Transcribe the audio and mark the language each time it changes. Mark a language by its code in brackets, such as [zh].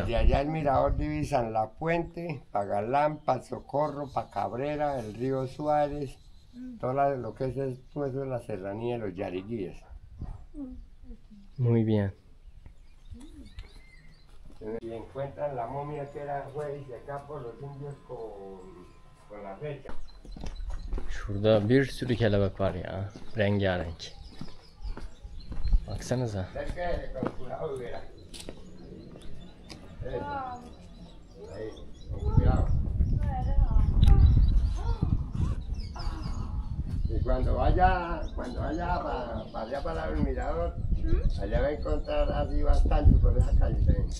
[es] Desde allá el mirador divisan La Puente, Pagalán, Socorro, Cabrera, el río Suárez, todo lo que es pues, la serranía de los Yariguíes. Muy bien. Y encuentran la momia que fue de acá por los indios con la fecha. [tr] Şurada bir sürü kelebek var ya. Rengarenk. Baksanıza. [es] Cerca de con cuidado, verá. Ahí, con cuidado. Y cuando vaya para allá para el mirador, allá va a encontrar así bastante por esa calle también.